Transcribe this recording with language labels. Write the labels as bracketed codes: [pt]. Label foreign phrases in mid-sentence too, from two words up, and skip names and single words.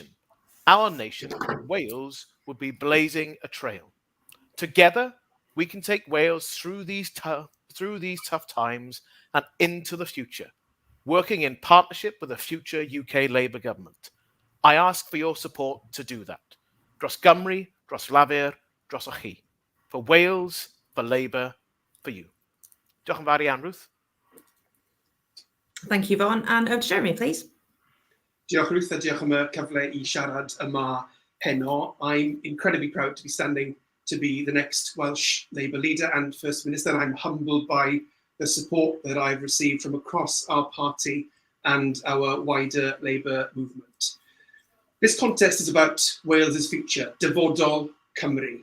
[en] Our nation, Wales, would be blazing a trail. Together, we can take Wales through these tough times and into the future, working in partnership with a future UK Labour government. I ask for your support to do that. [cy] Dros Gymru, dros Lafur, dros chi. [en] For Wales, for Labour, for you. [cy] Diolch yn fawr iawn, Ruth. [en] Thank you, Vaughan. And over to Jeremy, please. [cy] Diolch, Ruth, a diolch am y cyfle I siarad yma heno. [en] I'm incredibly proud to be standing to be the next Welsh Labour leader and First Minister. I'm humbled by the support that I've received from across our party and our wider Labour movement. This contest is about Wales's future, [cy] dyfodol Cymru.